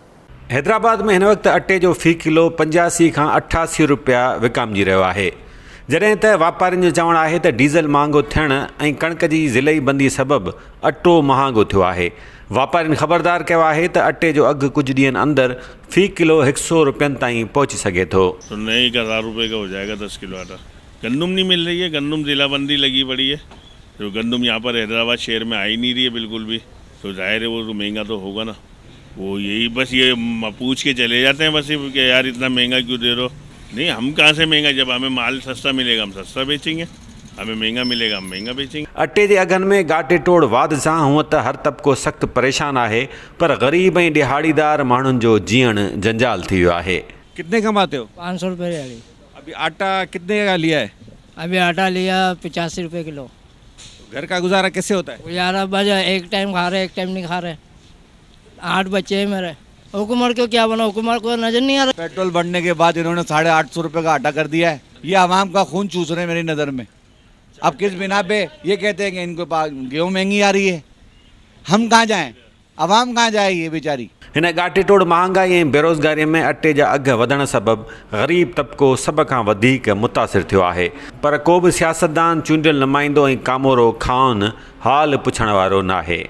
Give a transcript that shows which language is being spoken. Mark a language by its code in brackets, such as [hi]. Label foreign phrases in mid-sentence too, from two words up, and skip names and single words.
[sd] हैदराबाद में हिन वक़्तु अटे जो फ़ी किलो 85 खां 88 रुपया विकामजी रहियो आहे, जॾहिं त वापारियुनि जो चवणु आहे त डीज़ल महांगो थियण ऐं कणिक जी ज़िलई बंदी सबबि अटो महांगो थियो आहे। वापारियुनि ख़बरदार कयो आहे त अटे जो अघु कुझु ॾींहंनि अंदरि फ़ी किलो 100 रुपयनि ताईं पहुची सघे थो। [ur] تو نہیں 1000 روپے کا ہو جائے گا 10 کلو آٹا۔ گندم نہیں مل رہی ہے، گندم ضلع بندی لگی پڑی ہے، تو گندم یہاں پر حیدرآباد شہر میں آ ہی نہیں رہی ہے بالکل بھی، تو ظاہر ہے وہ تو مہنگا تو ہوگا نا. وہ یہی بس یہ پوچھ کے چلے جاتے ہیں بس کہ یار اتنا مہنگا کیوں دے رہے ہو. نہیں، ہم کہاں سے مہنگا، جب ہمیں مال سستا ملے گا ہم سستا بیچیں گے، ہمیں مہنگا ملے گا ہم مہنگا بیچیں گے. [sd] अटे जे अघनि में गाटे टोड़ वाध सां हूअं त हर तबिको सख़्तु परेशान आहे, पर ग़रीब ऐं ॾिहाड़ीदार माण्हुनि जो जीअण जंजाल थी वियो आहे। [ur] کتنے کماتے ہو? 500 روپے دیہاڑی. ابھی آٹا کتنے کا لیا ہے? ابھی آٹا لیا 85 روپے کلو. گھر کا گزارا کیسے ہوتا ہے? گزارا بجا، ایک ٹائم کھا رہے ایک ٹائم نہیں کھا رہے. 8 بچے ہیں میرے. حکومت کو کیا بنا، حکومت کو نظر نہیں آ رہا. پیٹرول بڑھنے کے بعد انہوں نے 850 روپے کا آٹا کر دیا ہے۔ یہ عوام کا خون چوس رہے ہیں میری نظر میں. اب کس بنا پہ یہ کہتے ہیں کہ ان کو گیہوں مہنگی آ رہی ہے، ہم کہاں جائیں، عوام کہاں جائے یہ بے چاری. [sd] हिन गाटे टोड़ महांगाई ऐं बेरोज़गारीअ में अटे जा अघ वधण सबबि ग़रीब तबिको सभ खां वधीक मुतासिर थियो आहे, पर को बि सियासतदान, चूंडियल नुमाइंदो ऐं कामोरो ख़ान हाल पुछण वारो नाहे।